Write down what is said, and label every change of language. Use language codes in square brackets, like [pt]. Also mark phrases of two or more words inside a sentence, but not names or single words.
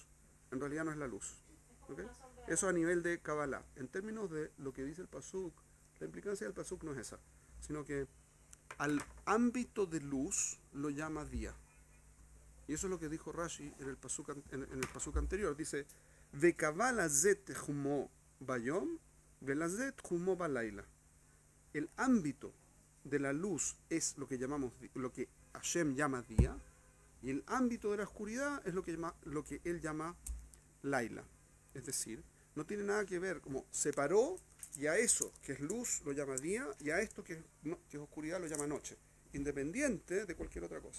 [es] En realidad no es la luz. ¿Ok? Eso a nivel de Kabbalah. En términos de lo que dice el pasuk, la implicancia del pasuk no es esa, sino que al ámbito de luz lo llama día. Y eso es lo que dijo Rashi en el pasuk anterior. Dice, [he] וקבע לזאת תחומו ביום, ולזאת תחומו בלילה. [es] El ámbito de la luz es lo que Hashem llama día, y el ámbito de la oscuridad es lo que él llama laila. Es decir, no tiene nada que ver, como separó, y a eso que es luz lo llama día, y a esto que es oscuridad lo llama noche, independiente de cualquier otra cosa.